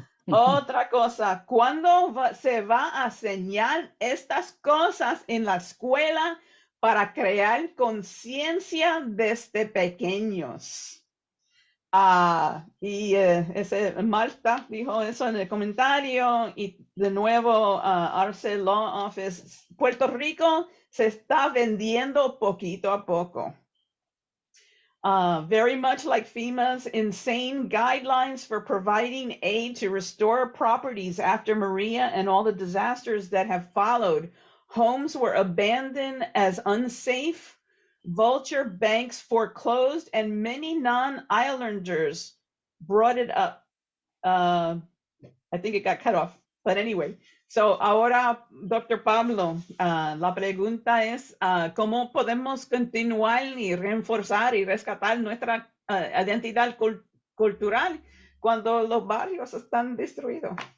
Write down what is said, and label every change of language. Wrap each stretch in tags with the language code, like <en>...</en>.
<es>Otra cosa, ¿cuándo se va a enseñar estas cosas en la escuela para crear conciencia desde pequeños? Ese Marta dijo eso en el comentario y de nuevo Arce Law Office, Puerto Rico se está vendiendo poquito a poco.</es> <en>Very much like FEMA's insane guidelines for providing aid to restore properties after Maria and all the disasters that have followed. Homes were abandoned as unsafe, vulture banks foreclosed, and many non-islanders brought it up. I think it got cut off, but anyway. So</en> <es>ahora, Dr. Pablo, la pregunta es, ¿cómo podemos continuar y reforzar y rescatar nuestra identidad cultural cuando los barrios están destruidos?</es>